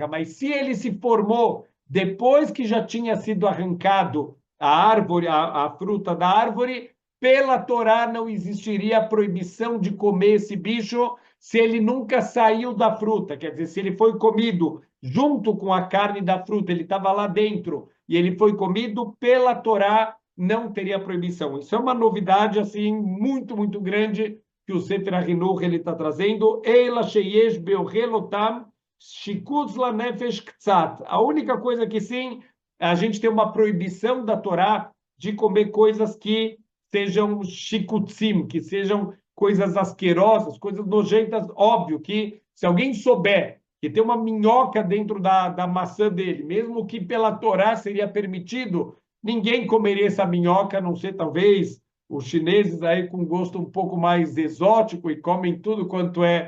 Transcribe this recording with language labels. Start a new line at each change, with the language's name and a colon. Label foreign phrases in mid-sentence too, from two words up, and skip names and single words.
Portuguese: Mas se ele se formou depois que já tinha sido arrancado a árvore, a fruta da árvore, pela Torá não existiria a proibição de comer esse bicho se ele nunca saiu da fruta. Quer dizer, se ele foi comido junto com a carne da fruta, ele estava lá dentro e ele foi comido pela Torá, não teria proibição. Isso é uma novidade assim muito, muito grande que o Sefer HaChinuch ele está trazendo.
Hebrew: אלא שיש באכילתם שיקוץ לנפש קצת.
Portuguese: A única coisa que sim, a gente tem uma proibição da Torá de comer coisas que sejam shikutzim, que sejam coisas asquerosas, coisas nojentas. Óbvio que se alguém souber que tem uma minhoca dentro da maçã dele, mesmo que pela Torá seria permitido, ninguém comeria essa minhoca, a não ser talvez os chineses aí com gosto um pouco mais exótico e comem tudo quanto